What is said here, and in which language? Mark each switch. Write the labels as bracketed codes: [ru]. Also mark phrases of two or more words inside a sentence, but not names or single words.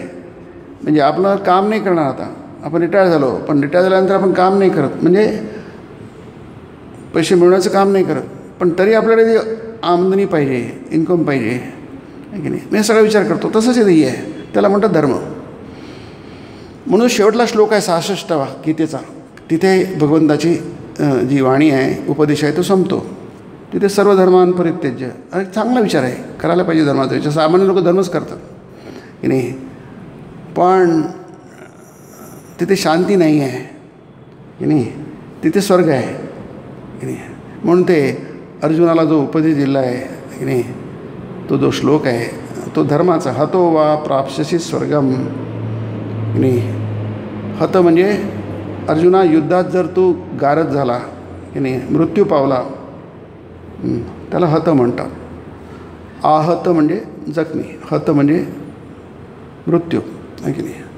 [mr] म्हणजे आपलं काम नाही करणार आता, आपण रिटायर झालो, पण रिटायर झाल्यानंतर आपण काम नाही करत, म्हणजे पैसे मिळवण्याचं काम नाही करत, पण तरी आपल्याकडे ती आमदनी पाहिजे, इन्कम पाहिजे आहे की नाही. मी सगळा विचार करतो. तसंच हे आहे, त्याला म्हणतात धर्म. म्हणून शेवटला श्लोक आहे 66वा गीतेचा, तिथे भगवंताची जी वाणी आहे, उपदेश आहे, तो संपतो. [sa] तिथे सर्व धर्मान परित्यज्य. [mr] अरे चांगला विचार आहे, करायला पाहिजे धर्माचा विचार. सामान्य लोक धर्मच करतात की नाही, पण तिथे शांती नाही आहे की नाही, तिथे स्वर्ग आहे की नाही. म्हणून ते अर्जुनाला जो उपदेश दिला आहे की नाही, तो जो श्लोक आहे तो धर्माचा. [sa] हतो वा प्राप्स्यसि स्वर्गम [mr] की नाही. हत म्हणजे अर्जुना, युद्धात जर तू गारद झाला की नाही, मृत्यू पावला, त्याला हत म्हणतात. आहत म्हणजे जखमी, हत म्हणजे मृत्यू आहे की नाही.